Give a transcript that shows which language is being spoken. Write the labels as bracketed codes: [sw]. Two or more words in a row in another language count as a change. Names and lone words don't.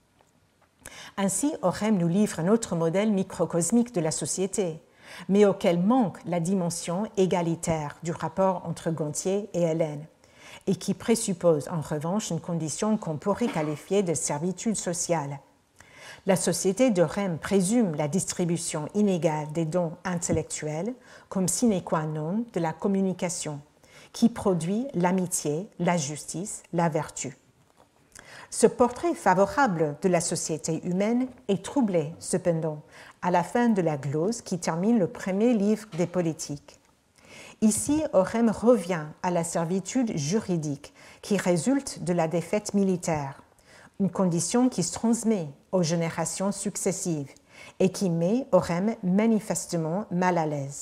[fr] Ainsi, Orem nous livre un autre modèle microcosmique de la société, mais auquel manque la dimension égalitaire du rapport entre Gontier et Hélène, et qui présuppose en revanche une condition qu'on pourrait qualifier de servitude sociale. La société d'Orem présume la distribution inégale des dons intellectuels comme [la] sine qua non [fr] de la communication, qui produit l'amitié, la justice, la vertu. Ce portrait favorable de la société humaine est troublé, cependant, à la fin de la glose qui termine le premier livre des Politiques. Ici, Orem revient à la servitude juridique qui résulte de la défaite militaire, une condition qui se transmet aux générations successives et qui met Orem manifestement mal à l'aise.